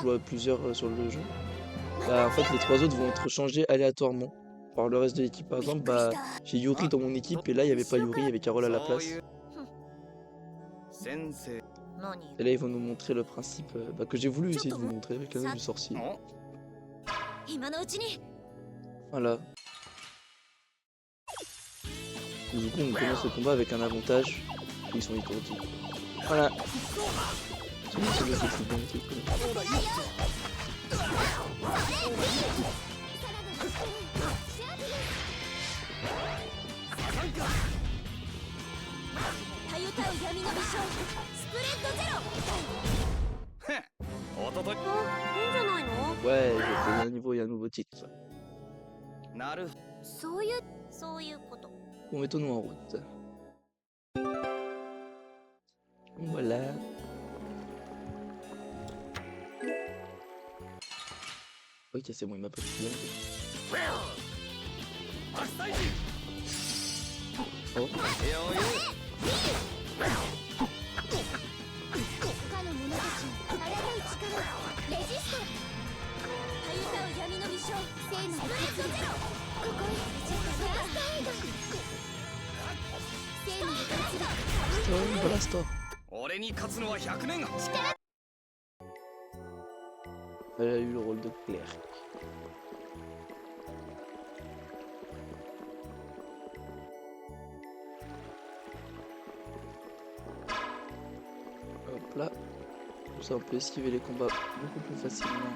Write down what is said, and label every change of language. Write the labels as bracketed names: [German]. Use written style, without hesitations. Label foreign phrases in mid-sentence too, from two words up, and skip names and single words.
[French] joue à plusieurs sur le jeu. Bah, en fait, les trois autres vont être changés aléatoirement par le reste de l'équipe. Par exemple, bah, j'ai Yuri dans mon équipe et là, il n'y avait pas Yuri, il y avait Carole à la place. [Japanese] 先生何 [French] Et là, ils vont nous montrer le principe que j'ai voulu essayer de vous montrer avec l'anneau du sorcier. [Japanese] お今のうちに [French] Voilà. Du coup, on commence le combat avec un avantage. Ils sont étourdis. Voilà. C'est bon, c'est bien, c'est bien, c'est cool. [Japanese] たゆたう闇の微笑スプレッドゼロおとといいいんじゃないの [French] Ouais, j'ai fait un niveau et un nouveau titre. [Japanese] なるそういうこと [French] Bon, mettons-nous en route. Voilà. Ok, c'est bon, il m'a pas tué. Oh, [Japanese] よよ他の者たちに抗う力レジストたゆたう闇の微笑聖なるスプレッドゼロここへファーストエイド聖なる活力 [French] oh, blast-toi. [Japanese] 俺に勝つのは100年後 [French] Elle a eu le rôle de clerc. Hop là. Comme ça, on peut esquiver les combats beaucoup plus facilement.